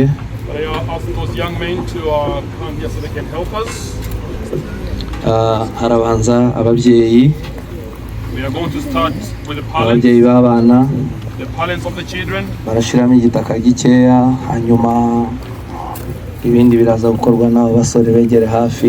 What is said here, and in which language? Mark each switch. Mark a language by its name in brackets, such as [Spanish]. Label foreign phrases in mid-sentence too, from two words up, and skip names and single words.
[English] I ask those young men to come here so they can help us. [Kinyarwanda] Harabanza ababyeyi. [English] We are going to start with the parents. [Kinyarwanda] Ababyeyi b'abana. [English] The parents of the children. [Kinyarwanda] Barashiramo igitaka gikeya, hanyuma ibindi biraza gukorwa n'abo basore begere hafi.